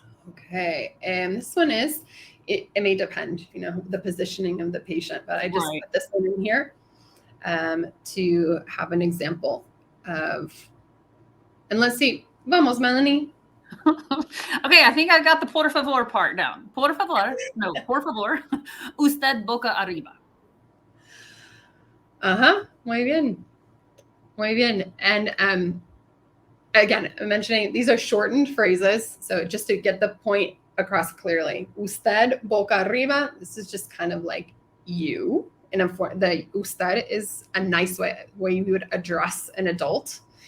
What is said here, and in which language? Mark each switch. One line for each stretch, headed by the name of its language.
English: Okay, and this one is, it may depend, the positioning of the patient, but I just put this one in here to have an example of, and let's see, vamos, Melanie. Okay, I think I got the por favor part down.
Spanish: Por favor, no, por favor, usted boca arriba. Muy bien. Muy bien.
English: And again, I'm mentioning these are shortened phrases, so just to get the point across clearly.
Spanish: Usted boca arriba,
English: this is just kind of like you. And the usted is a nice way you would address an adult.